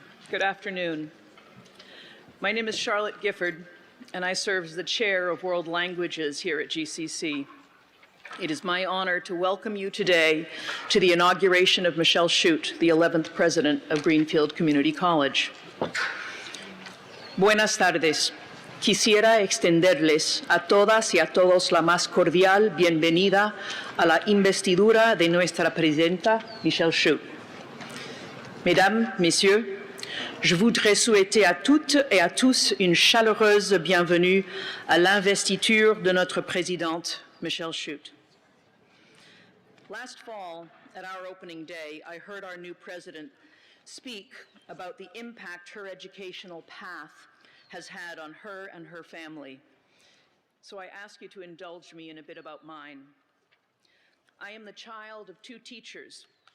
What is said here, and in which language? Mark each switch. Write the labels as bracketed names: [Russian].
[English] Good afternoon. My name is Charlotte Gifford, and I serve as the chair of World Languages here at GCC. It is my honor to welcome you today to the inauguration of Michelle Shute, the 11th president of Greenfield Community College. [Spanish] Buenas tardes. Quisiera extenderles a todas y a todos la más cordial bienvenida a la investidura de nuestra presidenta, Michelle Shute. [French] Mesdames, Messieurs, je voudrais souhaiter à toutes et à tous une chaleureuse bienvenue à l'investiture de notre présidente, Michelle Shute. [English] Last fall, at our opening day, I heard our new president speak about the impact her educational path has had on her and her family. So I ask you to indulge me in a bit about mine. I am the child of two teachers.